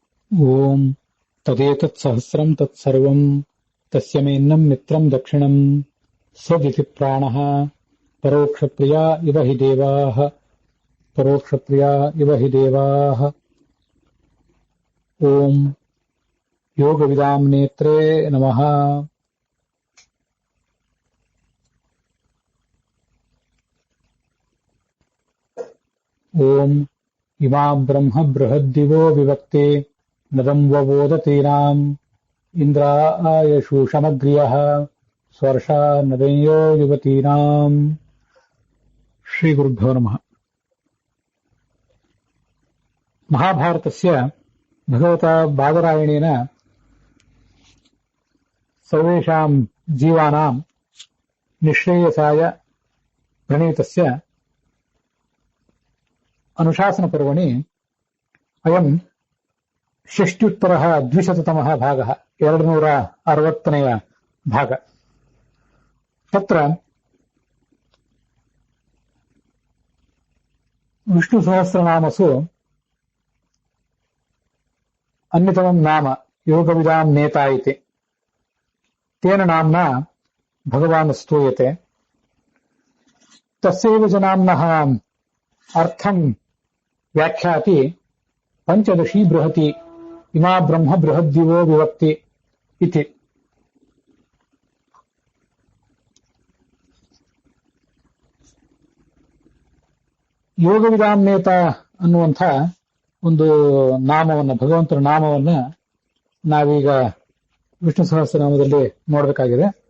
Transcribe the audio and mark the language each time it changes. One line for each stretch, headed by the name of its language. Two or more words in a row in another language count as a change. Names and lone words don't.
Sanskrit: ಓಂ ತದೇತತ್ಸಹಸ್ರಂ ತತ್ಸರ್ವಂ ತಸ್ಯ ಮೇನ್ನಂ ಮಿತ್ರಂ ದಕ್ಷಿಣಂ ಸದಿತಿ ಪ್ರಾಣಃ ಪರೋಕ್ಷಪ್ರಿಯಾ ಇವ ಹಿ ದೇವಾಃ ಪರೋಕ್ಷಪ್ರಿಯಾ ಇವ ಹಿ ದೇವಾಃ. ಓಂ ಯೋಗವಿದಾಂ ನೇತ್ರೇ ನಮಃ. ಓಂ ಇಮಾಂ ಬ್ರಹ್ಮ ಬೃಹದ್ದಿವೋ ವಿವಕ್ತೆ ನದಂ ವವೋದತೀನಾಂ ಇಂದ್ರಾಯಶೂಷಮಗ್ರ್ಯಃ ಸ್ವರ್ಷಾ ನದಯೋ ಯುವತೀನಾಂ. ಶ್ರೀ ಗುರುಭ್ಯೋ ನಮಃ. ಮಹಾಭಾರತಸ್ಯ ಭಗವತಾ ಬಾದರಾಯಣೇನ ಸರ್ವೇಷಾಂ ಜೀವಾನಾಂ ನಿಶ್ರೇಯಸಾಯ ಪ್ರಣೀತಸ್ಯ ಅನುಶಾಸನ ಪರ್ವಣಿ ಅಯಂ ಷಷ್ಟ್ಯುತ್ತರಃ ದ್ವಿಶತತಮಃ ಭಾಗಃ
Kannada: 260ನೇಯ ಭಾಗ.
Sanskrit: ತತ್ರ ವಿಷ್ಣು ಸಹಸ್ರನಾಮಸು ಅನ್ಯತಮಂ ನಾಮ ಯೋಗವಿದಾಂ ನೇತಾ ಇತಿ ತೇನ ನಾಮ್ನಾ ಭಗವಾನ್ ಸ್ತೂಯತೆ. ತಸ್ಯೈವ ಚ ನಾಮ್ನಃ ಅರ್ಥಂ ವ್ಯಾಖ್ಯಾತಿ ಪಂಚದಶೀ ಬೃಹತಿ ಇಮಾ ಬ್ರಹ್ಮ ಬೃಹದ್ದಿವೋ ವಿವಕ್ತಿ ಇತಿ. ಯೋಗವಿದಾಂ ನೇತ
Kannada: ಅನ್ನುವಂಥ ಒಂದು ನಾಮವನ್ನು, ಭಗವಂತನ ನಾಮವನ್ನು ನಾವೀಗ ವಿಷ್ಣು ಸಹಸ್ರನಾಮದಲ್ಲಿ ನೋಡಬೇಕಾಗಿದೆ.